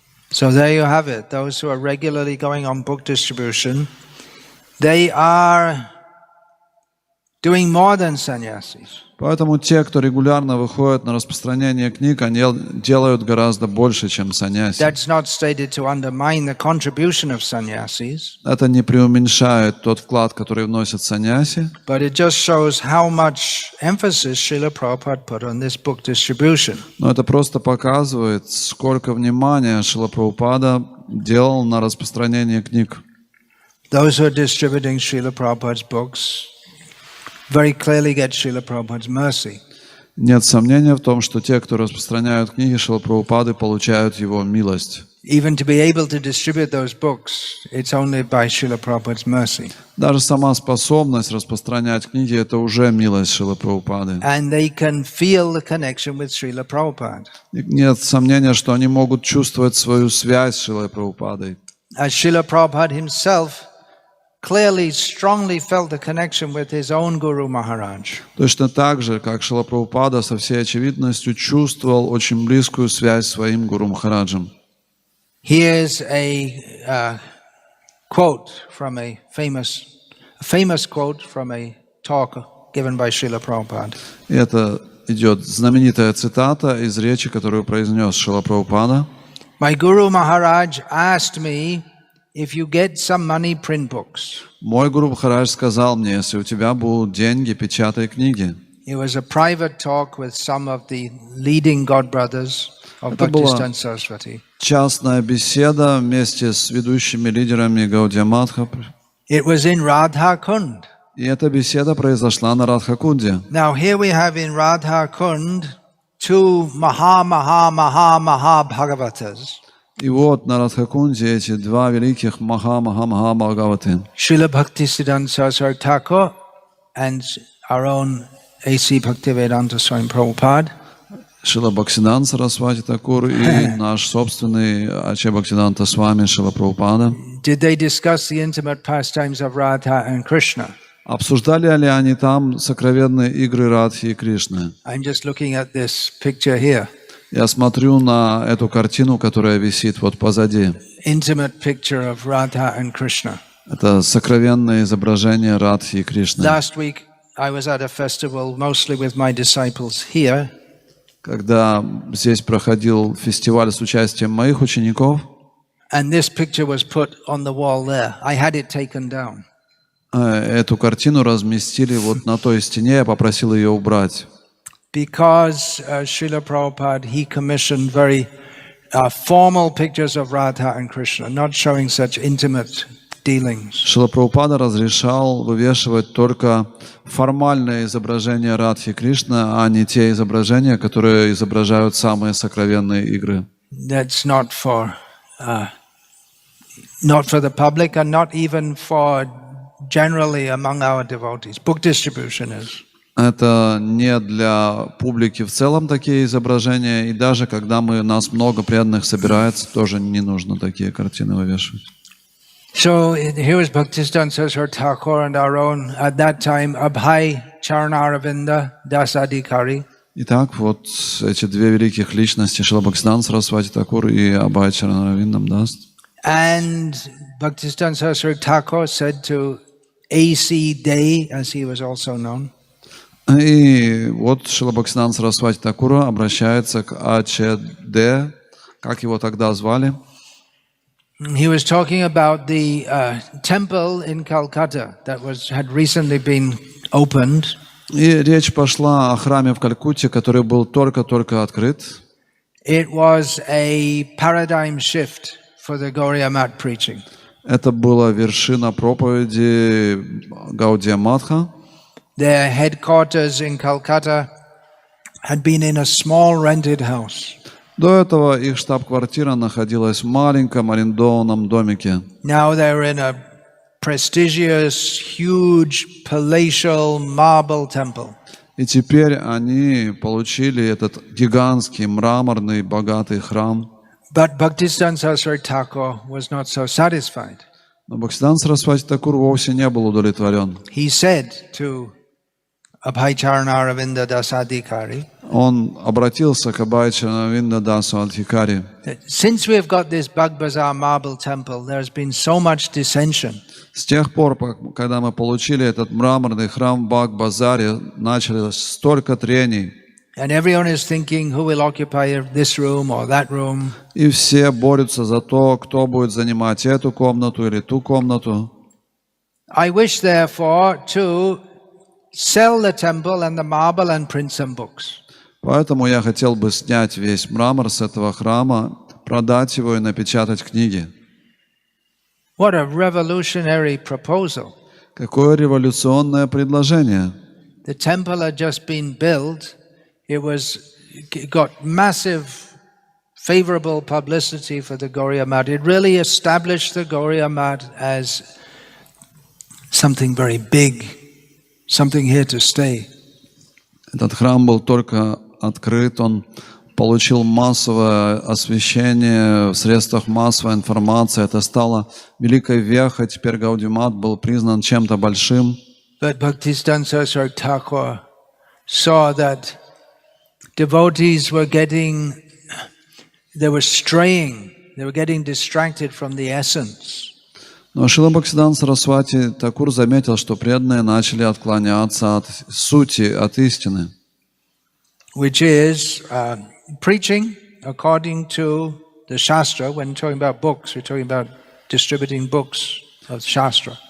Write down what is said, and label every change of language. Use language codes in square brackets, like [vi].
[en] So there you have it. Those who are regularly going on book distribution, they are doing more than sannyasis. [ru] Поэтому те, кто регулярно выходит на распространение книг, они делают гораздо больше, чем саньяси. [en] That's not stated to undermine the contribution of sannyasis, [ru] Это не преуменьшает тот вклад, который вносят саньяси, [en] but it just shows how much emphasis Srila Prabhupada put on this book distribution. [ru] но это просто показывает, сколько внимания Шрила Прабхупада делал на распространение книг. [en] Those who are distributing Srila Prabhupada's books very clearly get Srila Prabhupada's mercy. [ru] Нет сомнения в том, что те, кто распространяют книги Шрилы Прабхупады, получают его милость. [en] Even to be able to distribute those books, it's only by Srila Prabhupada's mercy. [ru] Даже сама способность распространять книги – это уже милость Шрилы Прабхупады. [en] And they can feel the connection with Srila Prabhupada. [ru] Нет сомнения, что они могут чувствовать свою связь с Шрилой Прабхупадой. [en] As Srila Prabhupada himself clearly, strongly felt the connection with his own Guru Maharaj. [ru] Точно так же, как Шрила Прабхупада со всей очевидностью чувствовал очень близкую связь с своим Гуру Махараджем. [en] Here's a quote from a famous quote from a talk given by Srila Prabhupada. [ru] И это идет знаменитая цитата из речи, которую произнес Шрила Прабхупада. [en] My Guru Maharaj asked me, if you get some money, print books. [ru] Мой Гуру Махарадж сказал мне, если у тебя будут деньги, печатай книги. [en] It was a private talk with some of the leading godbrothers of [ru] Это была [en] Bhaktisiddhanta Saraswati. [ru] частная беседа вместе с ведущими лидерами Гаудия Матха. [en] It was in Radha Kund. [ru] И эта беседа произошла на Радхакунде. [en] Now here we have in Radha Kund two Maha Bhagavatas. [ru] И вот на Радхакунде эти два великих Маха-Бхагаваты. [en] Srila Bhaktisiddhanta Saraswati Thakur and our own A.C. Bhaktivedanta Swami Prabhupada. [ru] Шрила Бхактисиданта Сарасвати Такур и наш собственный Аче Бхактисиданта Свами Шрила Прабхупада. [en] Did they discuss the intimate pastimes of Radha and Krishna? [ru] Обсуждали ли они там сокровенные игры Радхи и Кришны? [en] I'm just looking at this picture here. [ru] Я смотрю на эту картину, которая висит вот позади. [en] Intimate picture of Radha and Krishna. [ru] Это сокровенное изображение Радхи и Кришны. [en] Last week I was at a festival mostly with my disciples here. [ru] Когда здесь проходил фестиваль с участием моих учеников, [en] And this picture was put on the wall there. I had it taken down. [ru] Эту картину разместили вот на той стене, я попросил ее убрать. [en] Because Srila Prabhupada, he commissioned very formal pictures of Radha and Krishna, not showing such intimate dealings. [ru] Шрила Прабхупада разрешал вывешивать только формальные изображения Радхи и Кришны, а не те изображения, которые изображают самые сокровенные игры. [en] That's not for the public and not even for generally among our devotees. Book distribution is. [ru] Это не для публики в целом такие изображения, и даже когда нас много преданных собирается, тоже не нужно такие картины вывешивать. [en] So here is Bhaktisiddhanta Saraswati Thakur and our own, at that time, Abhay Charanaravinda Dasadikari. [ru] Итак, вот эти две великих личности, Шрила Бхактисиданта Сарасвати Такур и Абхай Чаранаравиндам Дас. [en] And Bhaktisiddhanta Saraswati Thakur said to A.C. Day, as he was also known, [ru] И вот Шрила Бхактисиданта Сарасвати Такура обращается к АЧД, как его тогда звали. [en] he was talking about the temple in Calcutta that had recently been opened. [ru] И речь пошла о храме в Калькутте, который был только-только открыт. [en] It was a paradigm shift for the Gauriya Math preaching. [ru] Это была вершина проповеди Гаудия Матха. [en] Their headquarters in Calcutta had been in a small rented house. [ru] До этого их штаб-квартира находилась в маленьком арендованном домике. [en] Now they're in a prestigious, huge, palatial marble temple. [ru] И теперь они получили этот гигантский, мраморный, богатый храм. [en] But Bhaktisiddhanta Saraswati Thakur was not so satisfied. [ru] Но Бхактисиданта Сарасвати Такур вовсе не был удовлетворен. [en] He said to Abhay Charanaravinda Dasadikari, [ru] Он обратился к Абхай Чаранавинда Дасу Адхикари. [en] since we have got this Bag Bazaar marble temple, there has been so much dissension. [ru] С тех пор, когда мы получили этот мраморный храм в Баг-базаре, началось столько трений. [en] And everyone is thinking who will occupy this room or that room. [ru] И все борются за то, кто будет занимать эту комнату или ту комнату. [en] I wish, therefore, to sell the temple and the marble and print some books. [ru] Поэтому я хотел бы снять весь мрамор с этого храма, продать его и напечатать книги. [en] What a revolutionary proposal. [ru] Какое революционное предложение. [en] The temple had just been built. It got massive favorable publicity for the Gauriya Math. It really established the Gauriya Math as something very big, something here to stay. [ru] Этот храм был только открыт, он получил массовое освещение в средствах массовой информации. Это стало великой вехой. Теперь Гаудия Мат был признан чем-то большим. [en] But Bhaktisiddhanta Saraswati Thakur saw that devotees were straying, they were getting distracted from the essence. [ru] Но Шрила Бхактисиддханта Сарасвати Такур заметил, что преданные начали отклоняться от сути, от истины. [en] Which is preaching according to the Shastra. When talking about books, we're talking about distributing books of Shastra.